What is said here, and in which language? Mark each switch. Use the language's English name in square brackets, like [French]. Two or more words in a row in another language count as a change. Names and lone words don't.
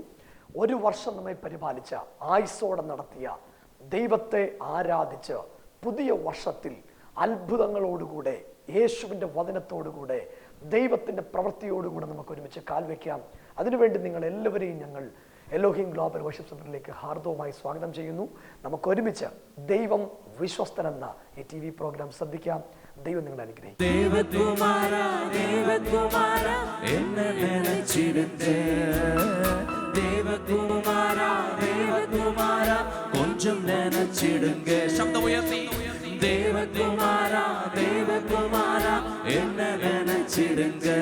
[Malayalam] ഒരു വർഷം നമ്മെ പരിപാലിച്ച, ആയുസ്സോടെ നടത്തിയ ദൈവത്തെ ആരാധിച്ച് പുതിയ വർഷത്തിൽ അത്ഭുതങ്ങളോടുകൂടെ, യേശുവിൻ്റെ വചനത്തോടുകൂടെ, ദൈവത്തിൻ്റെ പ്രവൃത്തിയോടുകൂടെ നമുക്ക് ഒരുമിച്ച് കാൽവെക്കാം. അതിനുവേണ്ടി നിങ്ങളെല്ലാവരെയും ഞങ്ങൾ എലോഹീം ഗ്ലോബൽ വർഷിപ്പ് സെന്ററിലേക്ക് ഹാർദവമായി സ്വാഗതം ചെയ്യുന്നു. നമുക്കൊരുമിച്ച് ദൈവം വിശ്വസ്തനെന്ന ഈ [English] TV program [Malayalam] ശ്രദ്ധിക്കാം. ദൈവം നിങ്ങളെ അനുഗ്രഹിക്കും. [Tamil] கொஞ்சம் நினைச்சிடுங்க, சப்தம் உயர்த்தி. தேவகுமாரா தேவகுமாரா என்ன நினைச்சிடுங்க.